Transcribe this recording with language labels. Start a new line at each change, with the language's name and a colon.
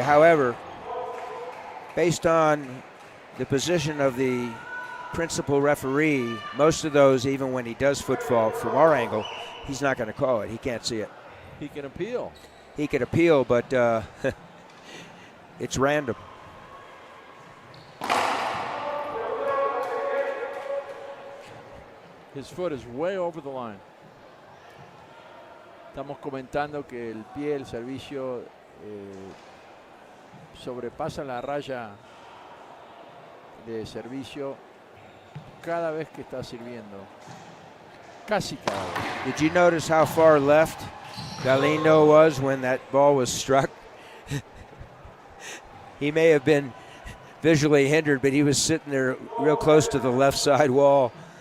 English: However, based on the position of the principal referee, most of those, even when he does foot fault from our angle, he's not going to call it. He can't see it. He can appeal. He could appeal, but it's random. His foot is way over the line.
Spanish: Estamos comentando que el pie, el servicio, sobrepasa la raya de servicio cada vez que está sirviendo. Casi cada vez.
English: Did you notice how far left Galindo was when that ball was struck? He may have been visually hindered, but he was sitting there real close to the left side wall.